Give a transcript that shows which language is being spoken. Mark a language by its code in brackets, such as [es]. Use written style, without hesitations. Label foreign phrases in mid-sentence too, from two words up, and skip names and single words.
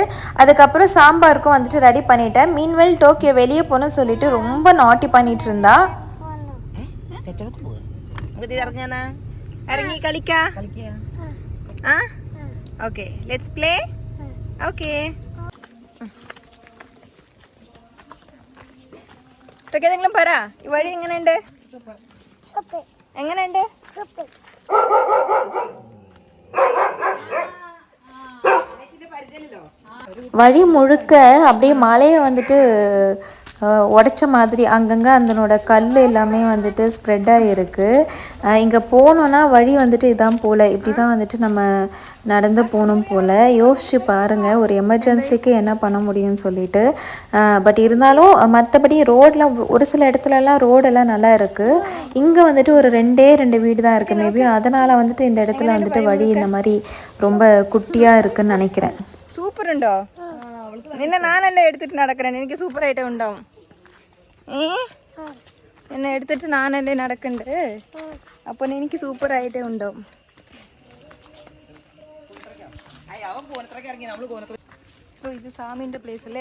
[ta] அதுக்கப்புறம் சாம்பாருக்கும் வந்துட்டு ரெடி பண்ணிட்டேன். மீன்வெல் டோக்கியோ வெளியே போகணும்னு சொல்லிட்டு ரொம்ப நாட்டி பண்ணிட்டு இருந்தா. இறங்கி கலிக்கா. [en] okay, let's play. okay, [ml] ഏതെങ്കിലും പറ, ഈ വഴി എങ്ങനെയുണ്ട്? എങ്ങനെയുണ്ട്? [ta] வழி முழுக்க அப்படியே மலையை வந்துட்டு உடைச்ச மாதிரி அங்கங்கே அதனோட கல் எல்லாமே வந்துட்டு ஸ்ப்ரெட்டாக இருக்குது. இங்கே போனோன்னா வழி வந்துட்டு இதான் போல், இப்படி தான் வந்துட்டு நம்ம நடந்து போகணும் போல். யோசிச்சு பாருங்கள் ஒரு எமர்ஜென்சிக்கு என்ன பண்ண முடியும்னு சொல்லிட்டு. பட் இருந்தாலும் மற்றபடி ரோடெலாம் ஒரு சில இடத்துலலாம் ரோடெல்லாம் நல்லா இருக்குது. இங்கே வந்துட்டு ஒரு 2 வீடு தான் இருக்குது. மேபி அதனால் வந்துட்டு இந்த இடத்துல வந்துட்டு வழி இந்த மாதிரி ரொம்ப குட்டியாக இருக்குதுன்னு நினைக்கிறேன். [ml] സൂപ്പർ ഉണ്ടോ? നിന്നെ ഞാനല്ലേ എടുത്തിട്ട് നടക്കണേ, എനിക്ക് സൂപ്പർ ആയിട്ട് ഉണ്ടാവും. എന്നെ എടുത്തിട്ട് ഞാനല്ലേ നടക്കണ്ടേ, അപ്പൊ എനിക്ക് സൂപ്പർ ആയിട്ടേ ഉണ്ടാവും. ഇത് സാമിന്റെ പ്ലേസ് അല്ലേ?